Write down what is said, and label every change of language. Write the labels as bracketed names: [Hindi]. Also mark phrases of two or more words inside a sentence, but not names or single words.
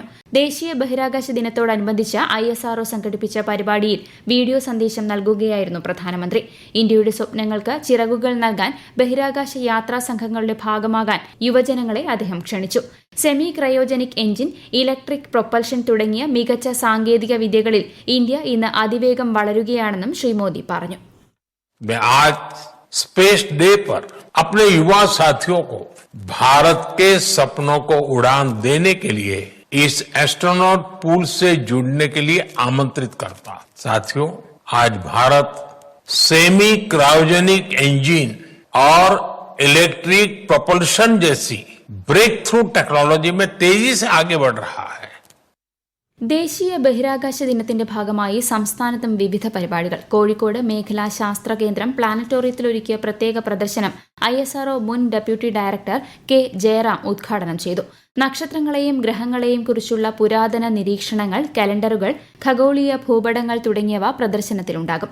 [Malayalam] ദേശീയ ബഹിരാകാശ ദിനത്തോടനുബന്ധിച്ച് ISRO സംഘടിപ്പിച്ച പരിപാടിയിൽ വീഡിയോ സന്ദേശം നൽകുകയായിരുന്നു പ്രധാനമന്ത്രി. ഇന്ത്യയുടെ സ്വപ്നങ്ങൾക്ക് ചിറകുകൾ നൽകാൻ ബഹിരാകാശ യാത്രാ സംഘങ്ങളുടെ ഭാഗമാകാൻ യുവജനങ്ങളെ അദ്ദേഹം ക്ഷണിച്ചു. സെമി ക്രയോജനിക് എഞ്ചിൻ, ഇലക്ട്രിക് പ്രൊപ്പൽഷൻ തുടങ്ങിയ മികച്ച സാങ്കേതിക വിദ്യകളിൽ ഇന്ത്യ ഇന്ന് അതിവേഗം വളരുകയാണെന്നും ശ്രീ മോദി പറഞ്ഞു. [Hindi] स्पेस डे पर अपने युवा साथियों को भारत के सपनों को उड़ान देने के लिए इस एस्ट्रोनॉट पूल से जुड़ने के लिए आमंत्रित करता. साथियों, आज भारत सेमी क्रायोजेनिक इंजन और इलेक्ट्रिक प्रोपल्शन जैसी ब्रेक थ्रू टेक्नोलॉजी में तेजी से आगे बढ़ रहा है. [Malayalam] ദേശീയ ബഹിരാകാശ ദിനത്തിന്റെ ഭാഗമായി സംസ്ഥാനത്തും വിവിധ പരിപാടികൾ. കോഴിക്കോട് മേഖലാ ശാസ്ത്ര കേന്ദ്രം പ്ലാനറ്റോറിയത്തിലൊരുക്കിയ പ്രത്യേക പ്രദർശനം ISRO മുൻ ഡെപ്യൂട്ടി ഡയറക്ടർ കെ ജയറാം ഉദ്ഘാടനം ചെയ്തു. നക്ഷത്രങ്ങളെയും ഗ്രഹങ്ങളെയും കുറിച്ചുള്ള പുരാതന നിരീക്ഷണങ്ങൾ, കലണ്ടറുകൾ, ഖഗോളീയ ഭൂപടങ്ങൾ തുടങ്ങിയവ പ്രദർശനത്തിലുണ്ടാകും.